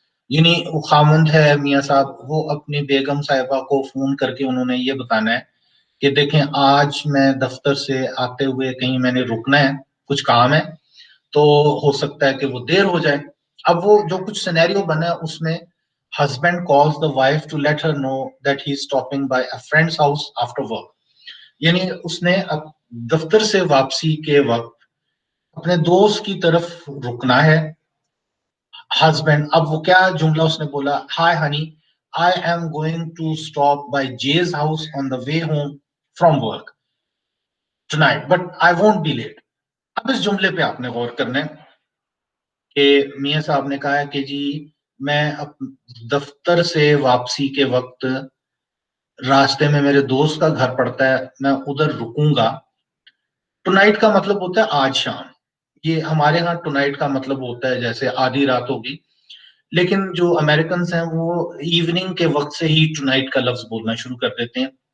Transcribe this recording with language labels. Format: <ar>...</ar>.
<ur>یعنی وہ خامند ہے میاں صاحب, وہ اپنی بیگم صاحبہ کو فون کر کے انہوں نے یہ بتانا ہے کہ دیکھیں آج میں دفتر سے آتے ہوئے کہیں میں نے رکنا ہے, کچھ کام ہے, تو ہو سکتا ہے کہ وہ دیر ہو جائے. اب وہ جو کچھ سینیریو بنا ہے اس میں</ur> <en>Husband calls the wife to let her know that he is stopping by a friend's house after work.</en> <ur>یعنی اس نے دفتر سے واپسی کے وقت اپنے دوست کی طرف رکنا ہے. ہسبینڈ, اب وہ کیا جملہ اس نے بولا,</ur> <en>Hi honey I am going to stop by Jay's house on the way home from work tonight, but I won't be late.</en> <ur>اب اس جملے پہ آپ نے غور کرنا ہے کہ میاں صاحب نے کہا ہے کہ جی میں دفتر سے واپسی کے وقت راستے میں میرے دوست کا گھر پڑتا ہے, میں ادھر رکوں گا. ٹونائٹ کا مطلب ہوتا ہے آج شام. یہ ہمارے ہاں ٹونائٹ کا مطلب ہوتا ہے جیسے آدھی رات ہوگی, لیکن جو امریکنز ہیں وہ ایوننگ کے وقت سے ہی ٹونائٹ کا لفظ بولنا شروع کر دیتے ہیں.</ur>